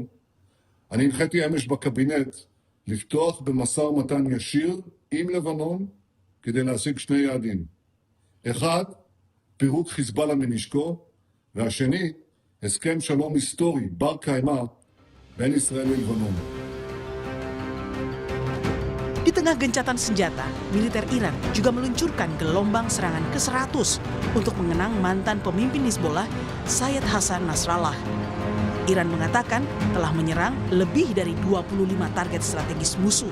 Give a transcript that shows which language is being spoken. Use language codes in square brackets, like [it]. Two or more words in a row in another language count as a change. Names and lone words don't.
[he] אני הנחיתי אמש בקבינט לפתוח במשא ומתן ישיר עם לבנון כדי להשיג שני יעדים. אחד, פירוק חיזבאללה מנשקו, והשני, הסכם שלום היסטורי בר קיימא בין ישראל ללבנון. [id] Di tengah gencatan senjata, militer Iran juga meluncurkan gelombang serangan ke-100 untuk mengenang mantan pemimpin Hizbullah, Sayyid Hassan Nasrallah. Iran mengatakan telah menyerang lebih dari 25 target strategis musuh.